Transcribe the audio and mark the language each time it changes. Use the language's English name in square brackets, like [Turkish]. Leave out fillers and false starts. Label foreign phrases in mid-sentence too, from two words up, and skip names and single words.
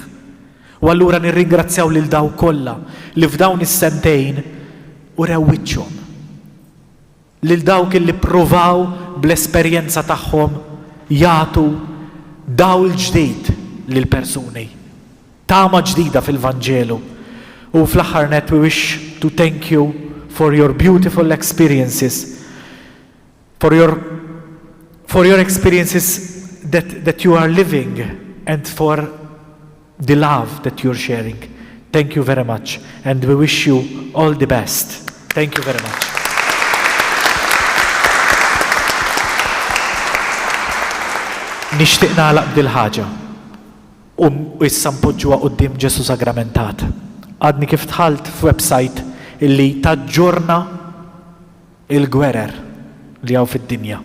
[Maltese] U allura nirringrazzjaw lil daw kollha li f'dawn is-sentejn u rewwiċċhom. Lil dawk li pruvaw bl-esperjenza tagħhom jagħtu dawl ġdid lil persuni. Tama ġdida fil-Vanġelu. U fl-aħħar net [English] we wish to thank you for your beautiful experiences. For your experiences that you are living and for the love that you're sharing. Thank you very much and we wish you all the best. Thank you very much. [Maltese] Nixtieq nagħlaq b'dil ħaġa u u issa mpoġġuha quddiem Ġesu sagramentat. Għadni kif tħalt f'website illi taġġorna il-gwerer li hawn fid-dinja.